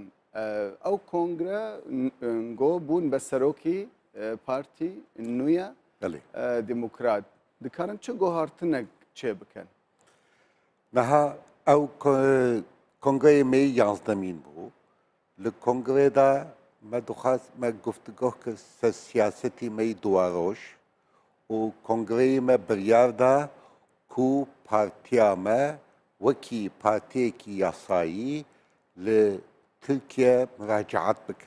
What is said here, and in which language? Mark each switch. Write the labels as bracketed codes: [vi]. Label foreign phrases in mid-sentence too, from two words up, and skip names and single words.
[ku] ئەو کۆنگرە گۆ بوون بە سەرۆکی پارتی نوێ دیموکرات دکارن چه گۆهارتنێک چێ بکەن؟ نەها ئەو کۆنگرەی مەی 11مین بوو. [ckb] لە کۆنگرێدا [ku] me dixwast me guftgoh kir ser siyaseti me duwa roj û kongreyê me biryar da ku partiya me wekî partiyekî yasayî li Tirkiye müracaat bike.